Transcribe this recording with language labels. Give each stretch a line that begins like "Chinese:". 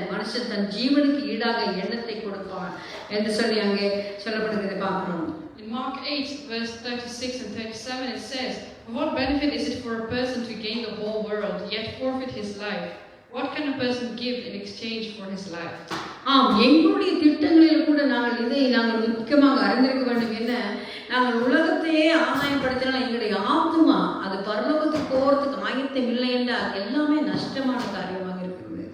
Tamil: மனுஷன் தன் ஜீவனுக்கு ஈடாக எண்ணத்தை கொடுப்பான் என்று சொல்லி அங்கே சொல்லப்படுகிறதை பார்க்கிறோம்.
English: In Mark 8, verse 36 and 37, it says, "What benefit is it for a person to gain the whole world, yet forfeit his life? What can a person give in exchange for his life?"
Tamil: எங்களுடைய திட்டங்களில் கூட நாங்கள் முக்கியமாக அறிந்திருக்க வேண்டும். என்ன, நாங்கள் உலகத்தையே ஆதாயப்படுத்தினால் எங்களுடைய ஆத்மா அது பரலோகத்துக்கு போறதுக்கு ஆயத்தம் இல்லை என்றால் எல்லாமே நஷ்டமான காரியமாக இருக்கிறது.